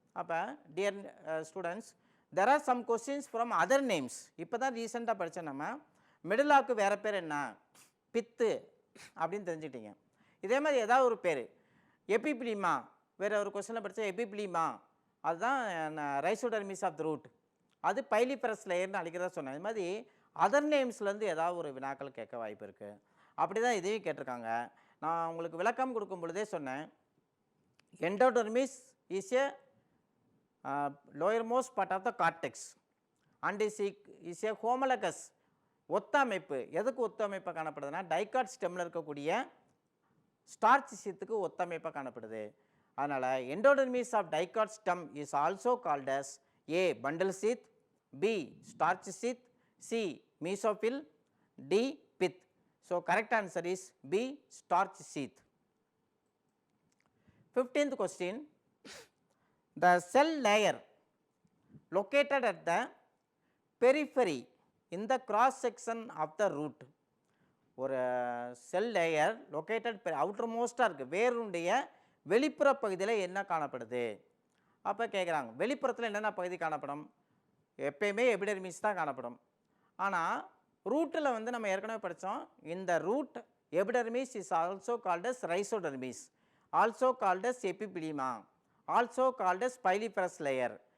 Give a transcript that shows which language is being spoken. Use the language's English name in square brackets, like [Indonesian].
[English] அப்போ dear students, there are some questions from other names. [Tamil] இப்போ தான் ரீசெண்டாக படித்தோம் நம்ம, மிடிலாக்கு வேறு பேர் என்ன, பித்து அப்படின்னு தெரிஞ்சுக்கிட்டீங்க. இதே மாதிரி ஏதாவது ஒரு பேர், எபிப்ளிமா, வேறு ஒரு கொஸ்டினில் படித்தா எபிப்ளிமா, அதுதான் [English] rhizodermis of the root, [Tamil] அது பைலிஃபரஸ் லேயர்னு அழைக்கிறதா சொன்னேன். இது மாதிரி அதர் நேம்ஸ்லேருந்து ஏதாவது ஒரு வினாக்கள் கேட்க வாய்ப்பு இருக்குது. அப்படி தான் இதையும் கேட்டிருக்காங்க. நான் உங்களுக்கு விளக்கம் கொடுக்கும் பொழுதே சொன்னேன், [English] Endodermis is a lowermost part of the cortex and is a homologous. [Tamil] ஒத்த அமைப்பு, எதுக்கு ஒத்த அமைப்பாக காணப்படுதுன்னா டைகாட் ஸ்டெம்மில் இருக்கக்கூடிய ஸ்டார்ச் சீத்துக்கு ஒத்த அமைப்பாக காணப்படுது. [English] அதனால் endodermis of dicot stem is also called as a bundle sheath, B starch sheath, C mesophyll, D pith. So correct answer is B, starch sheath. 15th question, the cell layer located at the periphery in the cross section of the root. [Tamil] ஒரு செல் layer located அவுட்டர்மோஸ்டாக இருக்குது, வேருடைய வெளிப்புற பகுதியில் என்ன காணப்படுது. அப்போ கேட்குறாங்க, வெளிப்புறத்தில் என்னென்ன பகுதி காணப்படும், எப்பயுமே எபிடெர்மிஸ் தான் காணப்படும். ஆனால் ரூட்டில் வந்து நம்ம ஏற்கனவே படித்தோம், இந்த [English] Root epidermis is also called as rhizodermis, also called as epiblema, also called as piliferous layer.